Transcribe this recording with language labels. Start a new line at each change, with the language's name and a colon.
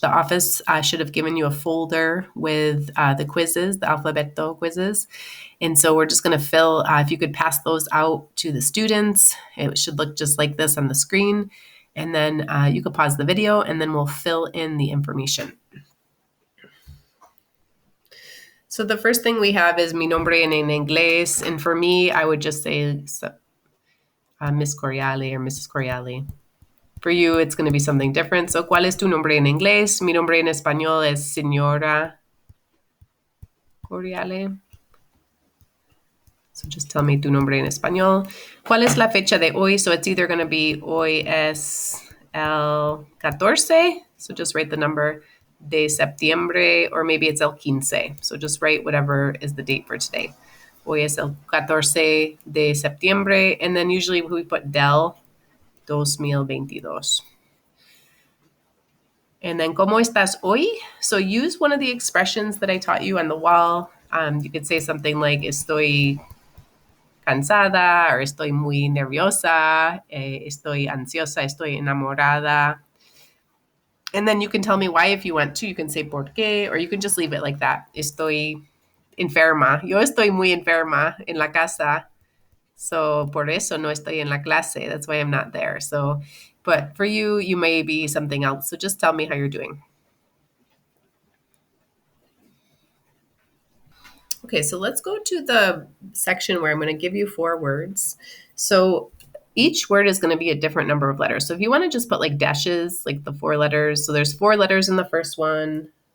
English: The office should have given you a folder with the quizzes, the alfabeto quizzes. And so we're just going to fill, if you could pass those out to the students, it should look just like this on the screen. And then you could pause the video and then we'll fill in the information. So the first thing we have is
Spanish: mi nombre en inglés.
English: And for me, I would just say Miss Coriale or Mrs. Coriale. For you, it's going to be something different.
Spanish: So, ¿cuál es tu nombre en inglés? Mi nombre en español es Señora Coriale.
English: So just tell me
Spanish: tu nombre en español. ¿Cuál es la fecha de hoy?
English: So it's either going to be
Spanish: hoy es el 14.
English: So just write the number
Spanish: de septiembre,
English: or maybe it's
Spanish: el 15.
English: So just write whatever is the date for today.
Spanish: Hoy es el 14 de septiembre,
English: and then usually we put
Spanish: del 2022.
English: And then,
Spanish: ¿cómo estás hoy?
English: So use one of the expressions that I taught you on the wall. You could say something like,
Spanish: estoy cansada, or estoy muy nerviosa, estoy ansiosa, estoy enamorada.
English: And then you can tell me why if you want to. You can say
Spanish: por qué,
English: or you can just leave it like that.
Spanish: Estoy enferma. Yo estoy muy enferma en la casa. So por eso no estoy en la clase.
English: That's why I'm not there. So, but for you, you may be something else. So just tell me how you're doing. Okay, so let's go to the section where I'm going to give you 4 words. So each word is going to be a different number of letters. So if you want to just put like dashes, like the 4 letters. So there's 4 letters in the first one.